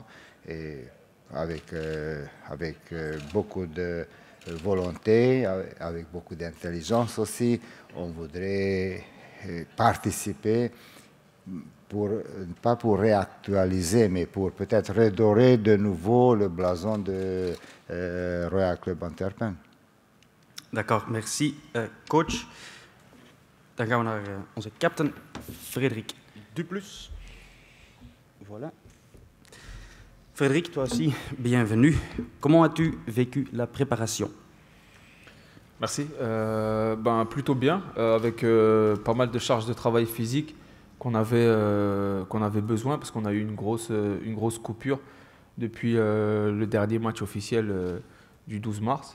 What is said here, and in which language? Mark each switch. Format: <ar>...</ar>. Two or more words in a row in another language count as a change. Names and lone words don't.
<fr>Et avec beaucoup de volonté, avec beaucoup d'intelligence aussi, on voudrait participer, pas pour réactualiser, mais pour peut-être redorer de nouveau le blason de Royal Club Antwerpen. D'accord, merci coach.</fr> <nl>Dan gaan we naar onze captain Frederik Duplus.</nl> <fr>Voilà. Frédéric, toi aussi, bienvenue. Comment as-tu vécu la préparation? Merci. Plutôt bien, avec pas mal de charges de travail physique qu'on avait besoin parce qu'on a eu une grosse coupure depuis le dernier match officiel du 12 mars.</fr>